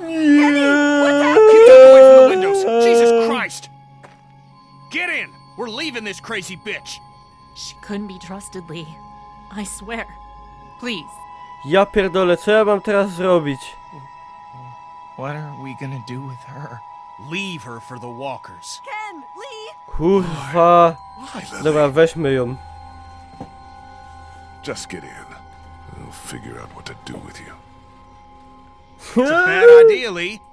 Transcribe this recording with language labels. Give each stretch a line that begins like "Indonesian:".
English: Keep that away from the windows. Jesus Christ. Get in. We're leaving this crazy bitch. She couldn't be trusted, Lee. I swear. Please.
Polish: Ja pierdolę, co ja mam teraz zrobić?
English: What are we gonna do with her? Leave her for the walkers. Ken, Lee,
Polish: Kurwa.
English: Why, Lily?
Polish: Dobra, weźmy ją.
English: Just get in. I'll figure out what to do with you. It's a bad idea, Lee.